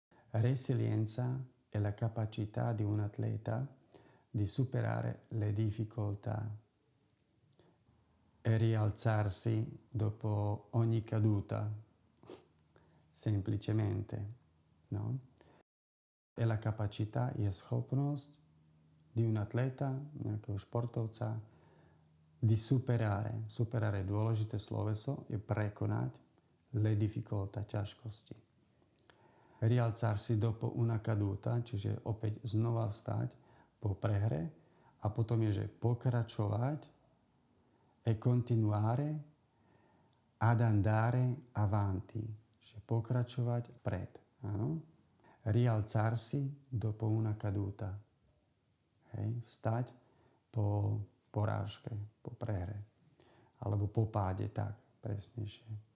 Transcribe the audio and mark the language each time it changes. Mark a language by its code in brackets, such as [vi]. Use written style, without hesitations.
[it] Resilienza è la capacità di un atleta di superare le difficoltà e rialzarsi dopo ogni caduta, semplicemente, no? E la capacità [sk] je schopnosť [it] di un atleta, [sk] nejakého športovca, [it] di superare. [sk] Superare je dôležité sloveso, je prekonať [it] le difficoltà, [sk] ťažkosti. [it] Rialzarsi dopo una caduta, [sk] čiže opäť znova vstať po prehre a potom je, že pokračovať [it] e continuare ad andare avanti, [sk] čiže pokračovať pred. Áno? [it] Rialzarsi dopo una caduta. [sk] Hej, vstať po porážke, po prehre. Alebo po páde, tak presnejšie.